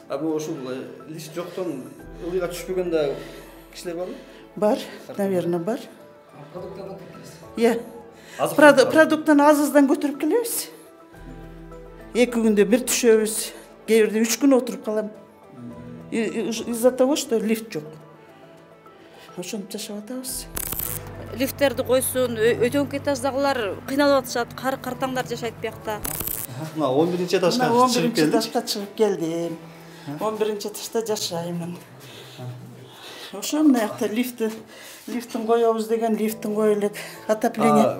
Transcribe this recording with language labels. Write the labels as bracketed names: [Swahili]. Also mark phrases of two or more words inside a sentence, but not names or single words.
[Kyrgyz] Бул ушул лифт жоктон ылыйга түшпөгөн да кишилер барбы? Бар, наверное, бар. Продукттан азыздан көтөрүп келебиз. 2 күндө бир түшөбүз. Кээ бирде 3 күн отуруп калам. [Russian] Из-за того, что [Kyrgyz] лифт жок. Ошентип жашап атабыз. Лифттерди койсун, өтөңкү этаждагылар кыйналып атышат, картаңдар жашайт биякта. Мына 11-чи этажга чыгып келдим. 11-чи этажга чыгып келдим. 11-чи этажда жашайм. Ошо мынакта лифтин коебуз деген, лифтин коюп элек, отопление.